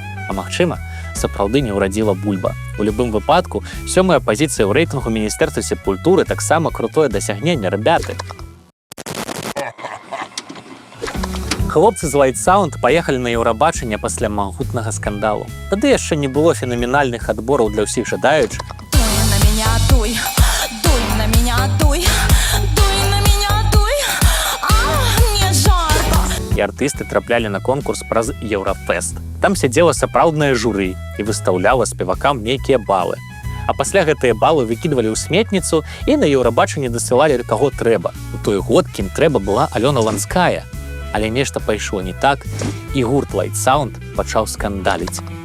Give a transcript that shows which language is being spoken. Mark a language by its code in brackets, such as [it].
[be] А магчыма, сапраўды не ўрадзіла бульба. У любым выпадку, 7-я пазіцыя ў рэйтынгу Міністэрства культуры таксама крутое дасягненне, [ru] ребяты. [be] Хлопцы з Light Sound паехалі на Еўрабачанне пасля магутнага скандалу. Тады яшчэ не было фенаменальных адбораў для ўсіх жадаючых. [ru] Дуй на меня, дуй, дуй на меня, дуй, дуй на меня, дуй, мне жарко. [be] І артысты траплялі на конкурс праз Еўрафест. Там сядзела сапраўднае журы і выстаўляла спевакам нейкія балы. А пасля гэтыя балы выкідвалі ў сметніцу і на Еўрабачанне дасылалі каго трэба. У той год кім трэба была Алёна Ланская. Але нешта пайшло не так, і гурт Light Sound пачаў скандаліць.